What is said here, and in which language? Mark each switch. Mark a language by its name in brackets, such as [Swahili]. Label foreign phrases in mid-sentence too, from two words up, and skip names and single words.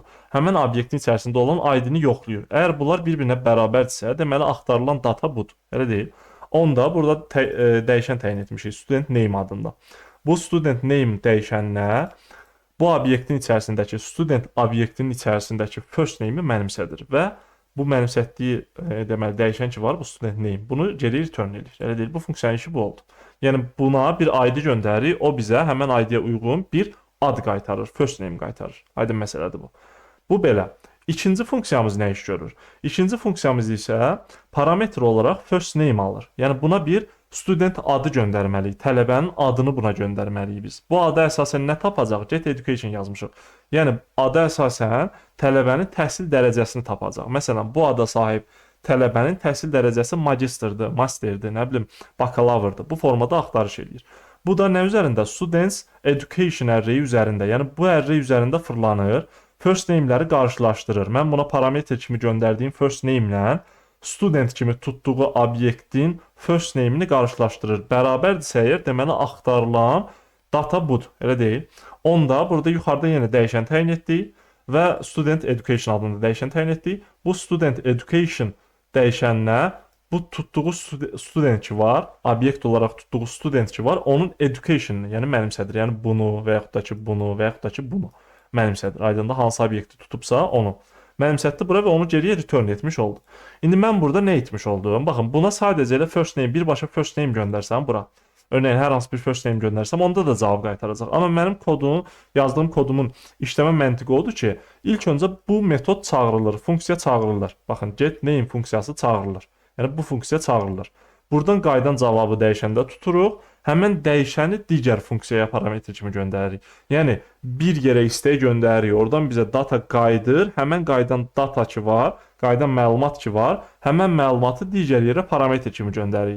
[Azerbaijani] Həmən obyektin içərisində olan ID-ni yoxlayır. Əgər bunlar bir-birinə bərabərdirsə, deməli axtarılan data budur, elə deyil. Onda burada dəyişən təyin etmişik, [English] student name [Azerbaijani] adında. Bu [English] student name [Azerbaijani] dəyişəninə bu obyektin içərisindəki student obyektinin içərisindəki [English] first name-i [Azerbaijani] mənimsədir və bu mənimsətdiyi deməli dəyişən ki var, bu [English] student name. [Azerbaijani] Bunu geri return edir. Elə deyil, bu funksiyanın işi bu oldu. Yəni buna bir ID göndərir, o bizə həmən ID-yə uyğun bir ad qaytarır, [English] first name qaytarır. [Azerbaijani] Aydın məsələdir bu. Bu belə. İkinci funksiyamız nə iş görür? İkinci funksiyamız isə parametr olaraq [English] first name [Azerbaijani] alır. Yəni buna bir student adı göndərməliyik. Tələbənin adını buna göndərməliyik biz. Bu ada əsasən nə tapacaq? [English] Get education yazmışıq. [Azerbaijani] Yəni ada əsasən tələbənin təhsil dərəcəsini tapacaq. Məsələn, bu ada sahib tələbənin təhsil dərəcəsi magistrdır, masterdir, nə bilim, bakalavrdır. Bu formada axtarış edir. Bu da nə üzərində? [English] Students education array üzərində. [Azerbaijani] Yəni bu array üzərində fırlanır. [English] First name-ləri [Azerbaijani] qarşılaşdırır. Mən buna parametr kimi göndərdiyim [English] first name-lə [Azerbaijani] student kimi tutduğu obyektin [English] first name-ini [Azerbaijani] qarşılaşdırır. Bərabərdirsə əgər, deməli axtarılan data budur, elə deyil. Onda burada yuxarıda yenə dəyişən təyin etdik və [English] student education [Azerbaijani] adında dəyişən təyin etdik. Bu [English] student education [Azerbaijani] dəyişəninə bu tutduğu student ki var, obyekt olaraq tutduğu student ki var, onun education-ını, yəni mənimsədir. Yəni bunu və yaxud da ki bunu və yaxud da ki bunu mənimsədir. Aydında hansı obyekti tutubsa onu mənimsətdi bura və onu geriyə return etmiş oldu. İndi mən burada nə etmiş oldum? Baxın, buna sadəcə elə [English] first name, [Azerbaijani] birbaşa [English] first name [Azerbaijani] göndərsəm bura. Örneğin hər hansı bir [English] first name [Azerbaijani] göndərsəm, onda da cavab qaytaracaq. Amma mənim yazdığım kodumun işləmə məntiqi odur ki, ilk öncə bu metod çağırılır, funksiya çağırılır. Baxın, [English] get name [Azerbaijani] funksiyası çağırılır. Yəni bu funksiya çağırılır. Buradan qaydan cavabı dəyişəndə tuturuq. Həmən dəyişəni digər funksiyaya parametr kimi göndəririk. Yəni bir yerə istək göndəririk. Oradan bizə data qayıdır. Həmən qaydan data ki var, qaydan məlumat ki var, həmən məlumatı digər yerə parametr kimi göndəririk.